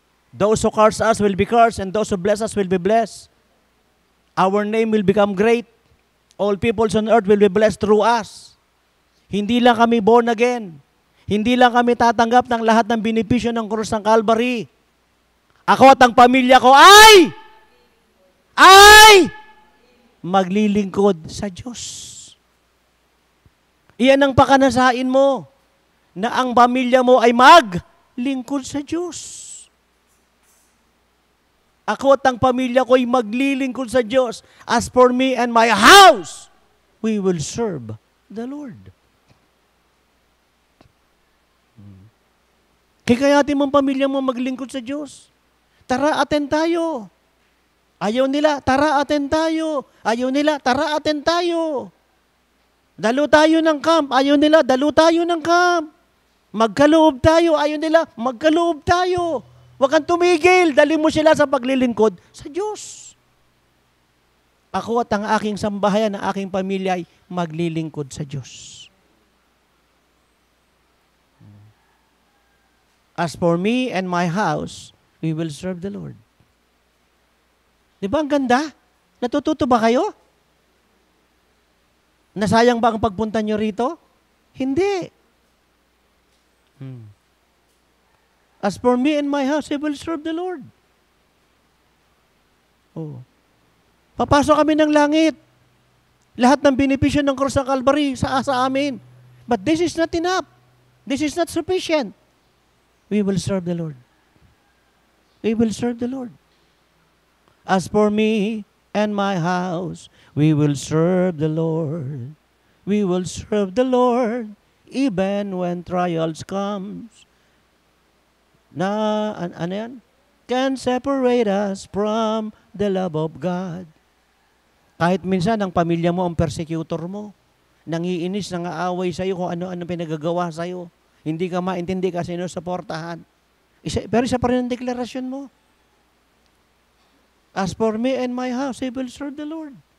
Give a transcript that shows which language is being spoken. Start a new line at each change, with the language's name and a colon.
English: Those who curse us will be cursed, and those who bless us will be blessed. Our name will become great. All peoples on earth will be blessed through us.
Filipino: Hindi lang kami
English: born again.
Filipino: Hindi lang kami tatanggap ng lahat ng benepisyo ng krus ng Calvary. Ako at ang pamilya ko ay maglilingkod sa Diyos. Iyan ang pakanasain mo, na ang pamilya mo ay maglingkod sa Diyos. Ako at ang pamilya ko ay maglilingkod sa Diyos.
English: As for me and my house, we will serve the Lord.
Filipino: Kaya mong pamilya mo maglingkod sa Diyos. Tara, attend tayo. Ayaw nila, tara, attend tayo. Ayaw nila, tara, attend tayo. Dalo tayo ng camp. Ayaw nila, dalo tayo ng camp. Magkaloob tayo. Ayaw nila, magkaloob tayo. Huwag kang tumigil. Dali mo sila sa paglilingkod sa Diyos. Ako at ang aking sambahayan, ang aking pamilya ay maglilingkod sa Diyos.
English: As for me and my house, we will serve the Lord.
Filipino: Di ba ang ganda? Natututo ba kayo? Nasayang ba ang pagpunta nyo rito? Hindi.
English: As for me and my house, I will serve the Lord.
Filipino: Oh. Papasok kami ng langit. Lahat ng benepisyo ng krus ng Calvary sa amin.
English: But this is not enough. This is not sufficient. We will serve the Lord. We will serve the Lord. As for me and my house, we will serve the Lord. We will serve the Lord even when trials comes.
Filipino: Ano yan?
English: Can separate us from the love of God.
Filipino: Kahit minsan ang pamilya mo ang persecutor mo, nangiinis, nangaaway sa'yo kung ano-ano pinagagawa sa'yo. Hindi ka maintindi kasi sinusuportahan. Pero isa pa rin ang deklarasyon mo.
English: As for me and my house, I will serve the Lord.